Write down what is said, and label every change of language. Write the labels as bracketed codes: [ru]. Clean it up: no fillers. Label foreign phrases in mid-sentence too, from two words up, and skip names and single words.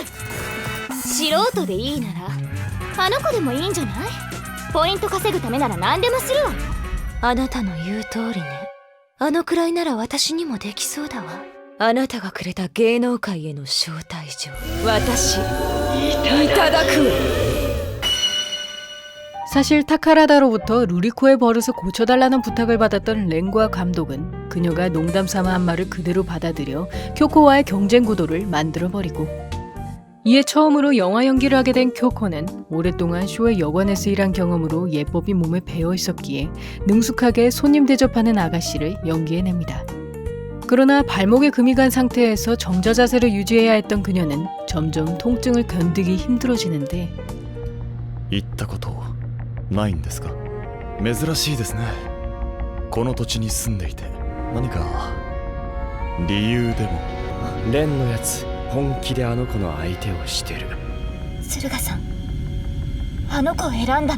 [ja] 素人でいいならあの子でもいいんじゃない？ポイント稼ぐためなら何でもするわよ。あなたの言う通りね。あのくらいなら私にもできそうだわ。あなたがくれた芸能界への招待状、私いただく。 [ko] 사실 타카라다로부터 루리코의 버릇을 고쳐달라는 부탁을 받았던 렌과 감독은 그녀가 농담 삼아 한 말을 그대로 받아들여 교코와의 경쟁 구도를 만들어버리고, 이에 처음으로 영화 연기를 하게 된 교코는 오랫동안 쇼의 여관에서 일한 경험으로 예법이 몸에 배어 있었기에 능숙하게 손님 대접하는 아가씨를 연기해냅니다. 그러나 발목에 금이 간 상태에서 정저 자세를 유지해야 했던 그녀는 점점 통증을 견디기 힘들어지는데, [ja] 言ったことないんですか？珍しいですね。この土地に住んでいて何か理由でも。レンのやつ本気であの子の相手をしてる。敦賀さん、あの子を選んだの？